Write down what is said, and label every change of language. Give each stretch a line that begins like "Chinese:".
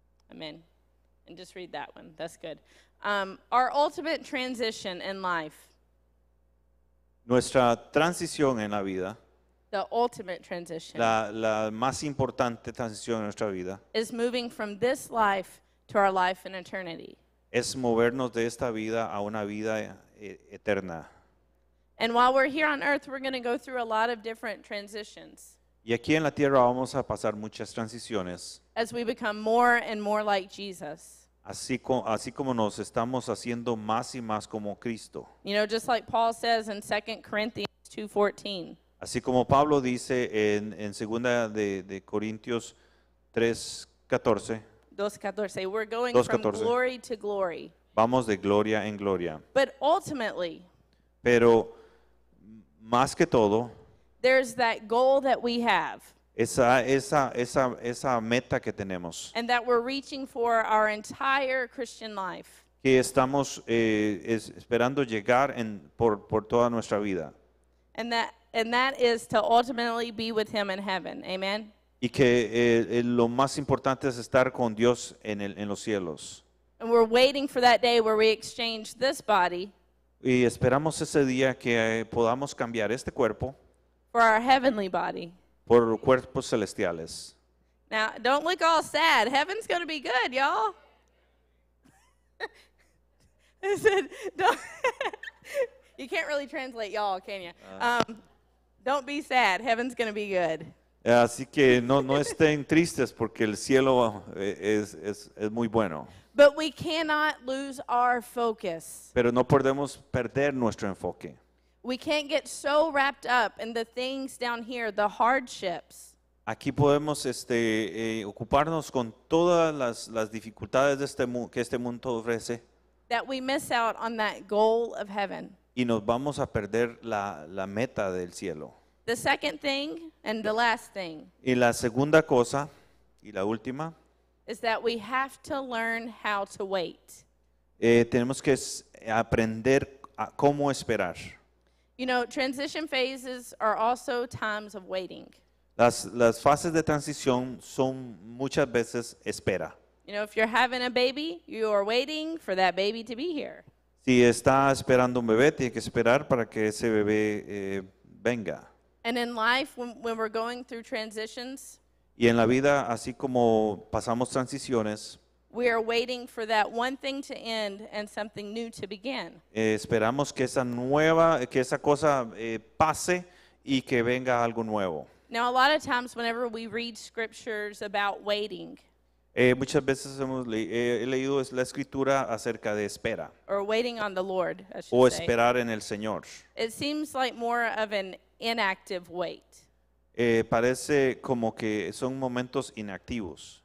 English: Amen. And just read that one. That's good. Our ultimate transition in life,
Spanish: Nuestra transición en la vida,
English: the ultimate transition,
Spanish: la más importante transición en nuestra vida,
English: is moving from this life to our life in eternity.
Spanish: es movernos de esta vida a una vida eterna.
English: And while we're here on earth, we're going to go through a lot of different transitions
Spanish: Y aquí en la tierra vamos a pasar muchas transiciones,
English: as we become more and more like Jesus.
Spanish: así como nos estamos haciendo más y más como Cristo.
English: You know, just like Paul says in 2 Corinthians 2:14.
Spanish: Así como Pablo dice en segunda de Corintios 3:14,
English: 2:14. We're going
Spanish: 2:14.
English: from glory to glory.
Spanish: vamos de gloria en gloria.
English: But ultimately,
Spanish: Pero más que todo,
English: there's that goal that we have
Spanish: esa meta que tenemos,
English: and that we're reaching for our entire Christian life.
Spanish: que estamos esperando llegar por toda nuestra vida.
English: And that is to ultimately be with him in heaven. Amen.
Spanish: Y que lo más importante es estar con Dios en los cielos.
English: And we're waiting for that day where we exchange this body
Spanish: Y esperamos ese día que podamos cambiar este cuerpo
English: for our heavenly body.
Spanish: por cuerpos celestiales.
English: Now, don't look all sad. Heaven's going to be good, y'all. I said, don't you can't really translate y'all, can you? Don't be sad. Heaven's going to be good.
Spanish: Así que no estén tristes porque el cielo es muy bueno.
English: But we cannot lose our focus.
Spanish: Pero no podemos perder nuestro enfoque.
English: We can't get so wrapped up in the things down here, the hardships,
Spanish: Aquí podemos ocuparnos con todas las dificultades de que este mundo ofrece
English: that we miss out on that goal of heaven.
Spanish: y nos vamos a perder la meta del cielo.
English: The second thing and the last thing
Spanish: Y la segunda cosa y la última,
English: is that we have to learn how to wait.
Spanish: tenemos que aprender a cómo esperar.
English: You know, transition phases are also times of waiting.
Spanish: Las fases de transición son muchas veces espera.
English: You know, if you're having a baby, you are waiting for that baby to be here.
Spanish: Si está esperando un bebé, tiene que esperar para que ese bebé venga.
English: And in life, when we're going through transitions,
Spanish: Y en la vida, así como pasamos transiciones,
English: we are waiting for that one thing to end and something new to begin.
Spanish: esperamos que esa cosa pase y que venga algo nuevo.
English: Now, a lot of times, whenever we read scriptures about waiting
Spanish: Muchas veces he leído la escritura acerca de espera
English: or waiting on the Lord, I
Spanish: o
English: should say,
Spanish: esperar en el Señor.
English: it seems like more of an inactive wait.
Spanish: Parece como que son momentos inactivos.